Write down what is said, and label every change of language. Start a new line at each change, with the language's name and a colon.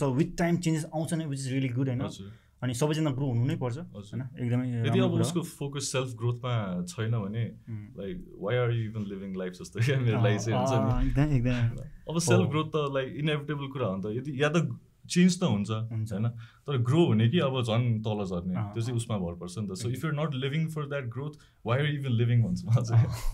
Nepali: So with time changes आउँछ नै
English: which is really good
Nepali: होइन। अनि सबैजना ग्रो हुनु नै पर्छ होइन एकदमै। यदि अब उसको फोकस सेल्फ ग्रोथमा छैन भने
English: like why are you even living life
Nepali: जस्तो क्या मेरो लागि चाहिँ हुन्छ नि। अब सेल्फ ग्रोथ त लाइक इनेभिटेबल कुरा हो नि त। यदि या त चेन्ज त हुन्छ होइन, तर ग्रो हुने कि अब झन् तल झर्ने त्यो चाहिँ उसमा भर पर्छ नि त।
English: so if you're not living for that growth why are even living
Nepali: भन्छ म चाहिँ।